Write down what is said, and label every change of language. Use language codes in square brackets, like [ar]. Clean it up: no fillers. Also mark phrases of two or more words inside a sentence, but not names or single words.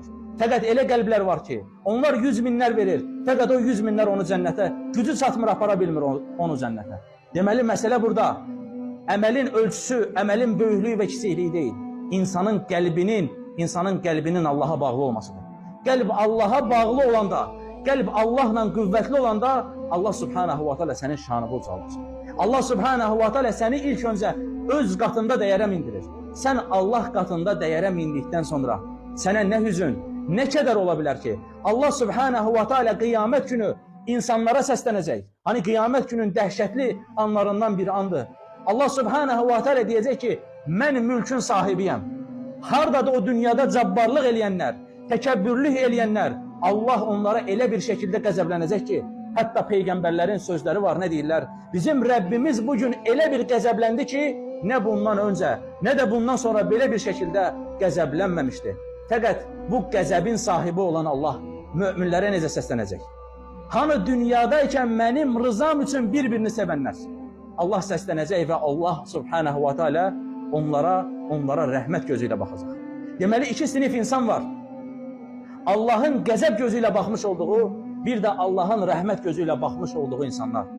[az] Fəqət elə qəlblər var ki, onlar 100 minlər verir, fəqət o 100 minlər onu cənnətə, gücü çatmır, apara bilmir onu cənnətə. Deməli, məsələ burada, əməlin ölçüsü, əməlin böyüklüyü və kiçikliyi deyil. İnsanın qəlbinin Allaha bağlı olmasıdır. Qəlb Allaha bağlı olanda, qəlb Allahla qüvvətli olanda, Allah [ar] سبحانه وتعالى [az] sənin şanını ucaldır. Allah [ar] سبحانه وتعالى [az] səni ilk öncə öz qatında dəyərə mindirir. Sən Allah qatında dəyərə mindikdən sonra sənə nə hüzün, nə kədər ola bilər ki, Allah [ar] سبحانه وتعالى [az] qiyamət günü insanlara səslənəcək. Hani qiyamət günün dəhşətli anlarından bir andır. Allah [ar] سبحانه وتعالى [az] deyəcək ki, mən mülkün sahibiyəm. Hardadır o dünyada cabbarlıq eləyənlər, təkəbbürlük eləyənlər, Allah onlara elə bir şəkildə qəzəblənəcək ki, hətta peyğəmbərlərin sözləri var, nə deyirlər? Bizim Rəbbimiz bugün elə bir qəzəbləndi ki, nə bundan öncə, nə də bundan sonra belə bir şəkildə qəzəblənməmişdi. Fəqət bu qəzəbin sahibi olan Allah möminlərə necə səslənəcək? Hanı dünyadaykən mənim rızam üçün bir-birini sevənlər? Allah səslənəcək və Allah [ar] سبحانه وتعالى [az] onlara rəhmət gözü ilə baxacaq. Deməli, 2 sinif insan var. Allahın qəzəb gözü ilə baxmış olduğu, bir də Allahın rəhmət gözü ilə baxmış olduğu insanlar.